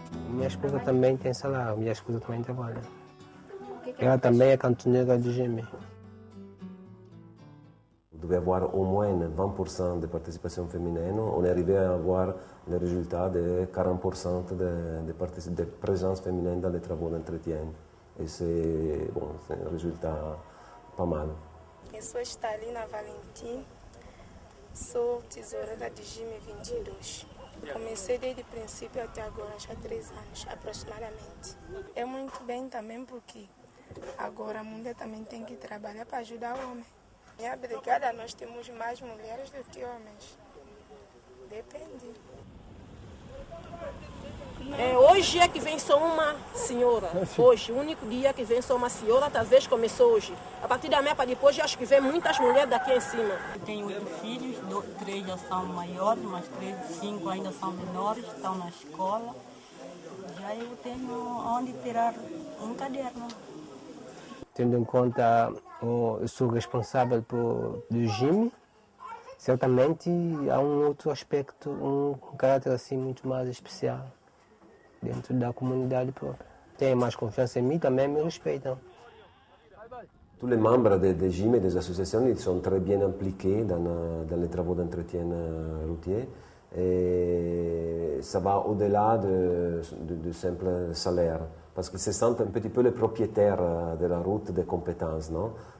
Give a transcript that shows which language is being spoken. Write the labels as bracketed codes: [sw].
[pt] Minha esposa também tem salário, minha esposa também trabalha. Ela também é cantoneira de GIME. [fr] On devait avoir au moins 20% de participation féminine. On est arrivé à avoir le résultat de 40% de présence féminine dans les travaux d'entretien. Et c'est un résultat pas mal. [pt] Eu sou Stalina Valentim, sou tesoureira de GIME 22. Comecei desde o princípio até agora, já há 3 anos aproximadamente. É muito bem também porque agora a mulher também tem que trabalhar para ajudar o homem. Minha brigada, nós temos mais mulheres do que homens. Depende. Hoje é que vem só uma senhora. Hoje, o único dia que vem só uma senhora, talvez começou hoje. A partir da meia para depois, eu acho que vem muitas mulheres daqui em cima. Eu tenho 8 filhos, 3 já são maiores, mas 5 ainda são menores, estão na escola. Já eu tenho onde tirar um caderno. Tendo em conta eu sou responsável do GIME, certamente há um outro aspecto, um caráter assim muito mais especial dentro da comunidade própria. Tem mais confiança em mim, também me respeitam. [fr] Tous les membres de GIME et des associations ils sont très bien impliqués dans les travaux d'entretien routier. Et ça va au-delà de simple salaire, parce qu'ils se sentent un petit peu les propriétaires de la route des compétences, non?